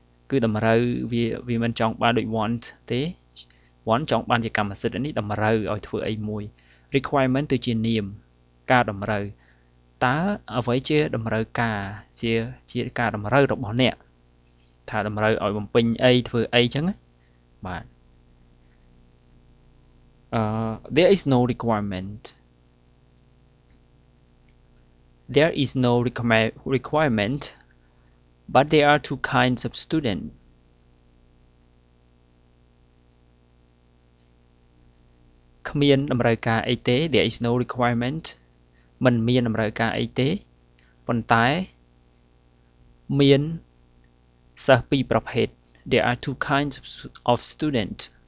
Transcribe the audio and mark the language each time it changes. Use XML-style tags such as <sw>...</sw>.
<km>គឺតម្រូវវាមិនចង់បានដូច want ទេ want ចង់បានជាកម្មសិទ្ធិនេះតម្រូវឲ្យធ្វើអីមួយ requirement ទៅជានាមការតម្រូវតើអ្វីជាតម្រូវការជាការតម្រូវរបស់អ្នកថាតម្រូវឲ្យបំពេញអីធ្វើអីចឹងបាទ</km> <en>There is no requirement. There is no requirement, but there are two kinds of students.</en> <km>គ្មានតម្រូវការអីទេ</km> <en>There is no requirement</en> <km>មិនមានតម្រូវការអីទេប៉ុន្តែមានសិស្សពីរប្រភេទ</km> <en>There are two kinds of students.</en>